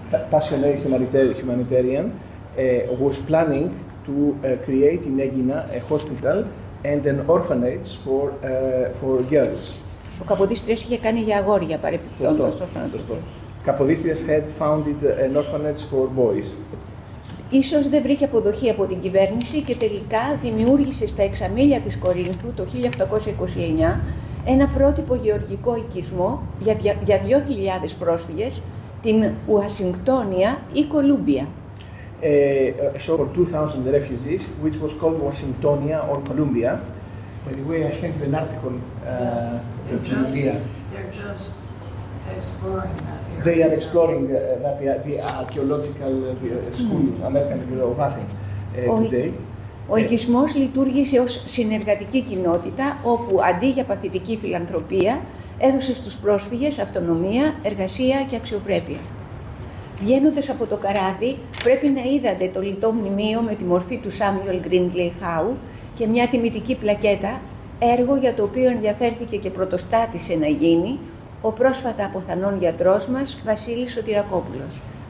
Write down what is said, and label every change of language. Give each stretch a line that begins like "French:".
English: passionate humanitarian was planning to create in Αίγινα a hospital and an orphanage for for girls.
Greek: Ο Καποδίστριας είχε κάνει για αγόρια, παρεπιπτόντως. Σωστό.
English: Καποδίστριας had founded an orphanage for boys.
Greek: Ίσως δεν βρήκε αποδοχή από την κυβέρνηση και τελικά δημιούργησε στα εξαμήλια της Κορίνθου το 1829 ένα πρότυπο γεωργικό οικισμό για 2.000 πρόσφυγες, την Ουασιγκτόνια ή Κολούμπια.
English: So for 2,000 refugees, which was called Washingtonia or Columbia. By the way, I sent an article to the media. They're just they are exploring that the archaeological school, American University of Athens, today.
Greek: Ο οικισμός λειτουργήσε ως συνεργατική κοινότητα, όπου αντί για παθητική φιλανθρωπία, έδωσε στους πρόσφυγες αυτονομία, εργασία και αξιοπρέπεια. Βγαίνοντας από το καράβι, πρέπει να είδατε το λιτό μνημείο με τη μορφή του Σάμιουελ Γκρίντλεϊ Χάου και μια τιμητική πλακέτα, έργο για το οποίο ενδιαφέρθηκε και πρωτοστάτησε να γίνει ο πρόσφατα αποθανόν γιατρός μας, Βασίλης Σωτηρακόπουλος.